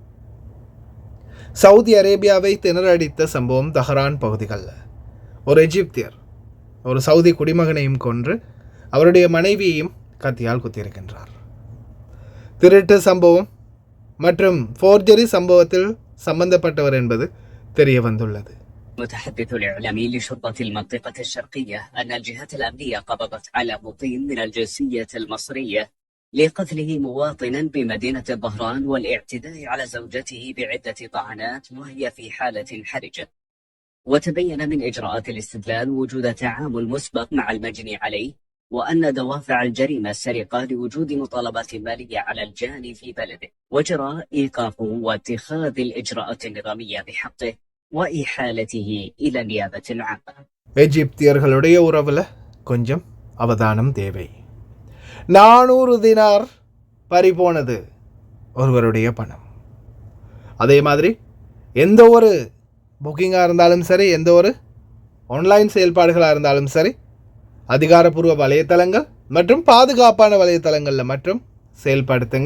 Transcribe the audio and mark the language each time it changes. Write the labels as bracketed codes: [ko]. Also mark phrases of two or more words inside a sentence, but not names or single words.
[ta] சவுதி அரேபியாவை திணறடித்த சம்பவம் தஹரான் பகுதிகளில் ஒரு எஜிப்தியர் ஒரு சவுதி குடிமகனையும் கொன்று அவருடைய மனைவியையும் கத்தியால் குத்தியிருக்கின்றார். திருட்டு சம்பவம் மற்றும் ஃபோர்ஜரி சம்பவத்தில் சம்பந்தப்பட்டவர் என்பது தெரிய வந்துள்ளது. [ar] المتحدث الإعلامي لشرطة المنطقة الشرقية أن الجهات الأمنية قبضت على مقيم من الجنسية المصرية لقتله مواطنا بمدينة الظهران والاعتداء على زوجته بعدة طعنات وهي في حالة حرجة. وتبين من إجراءات الاستدلال وجود تعامل مسبق مع المجني عليه، وأن دوافع الجريمة السرقة لوجود مطالبات مالية على الجاني في بلده، وجرى إيقافه واتخاذ الإجراءات النظامية بحقه وإحالته إلى النيابة العامة. [ta] எஜிப்தியர்களுடைய உறவுல கொஞ்சம் அவதானம் தேவை. 400 தினார் பறிபோனது ஒருவருடைய பணம். அதே மாதிரி எந்த ஒரு புக்கிங்காக இருந்தாலும் சரி, எந்த ஒரு ஆன்லைன் செயல்பாடுகளாக இருந்தாலும் சரி, அதிகாரப்பூர்வ வலைத்தளங்கள் மற்றும் பாதுகாப்பான வலைத்தளங்களில் மற்றும் செயல்படுத்துங்க.